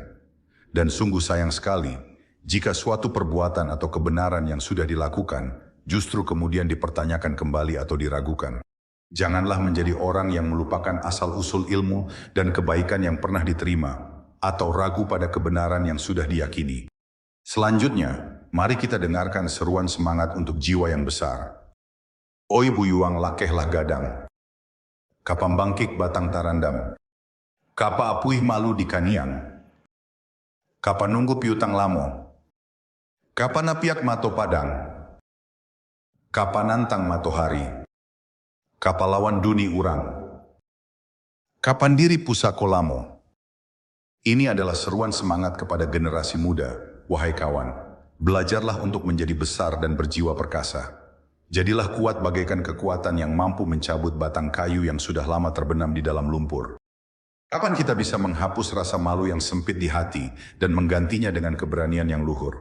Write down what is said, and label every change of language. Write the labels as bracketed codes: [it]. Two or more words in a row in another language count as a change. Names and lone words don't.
[id] Dan sungguh sayang sekali, jika suatu perbuatan atau kebenaran yang sudah dilakukan, justru kemudian dipertanyakan kembali atau diragukan. Janganlah menjadi orang yang melupakan asal-usul ilmu dan kebaikan yang pernah diterima, atau ragu pada kebenaran yang sudah diyakini. Selanjutnya, mari kita dengarkan seruan semangat untuk jiwa yang besar. [min] Oi buyuang lakehlah gadang, kapambangkik batang tarandam, kapa apuih malu di kaniang, kapa nunggu piutang lamo, kapa napiak mato padang, kapa nantang matohari, kapalawan duni urang, kapan diri pusako lamo. [id] Ini adalah seruan semangat kepada generasi muda, wahai kawan. Belajarlah untuk menjadi besar dan berjiwa perkasa. Jadilah kuat bagaikan kekuatan yang mampu mencabut batang kayu yang sudah lama terbenam di dalam lumpur. Kapan kita bisa menghapus rasa malu yang sempit di hati dan menggantinya dengan keberanian yang luhur?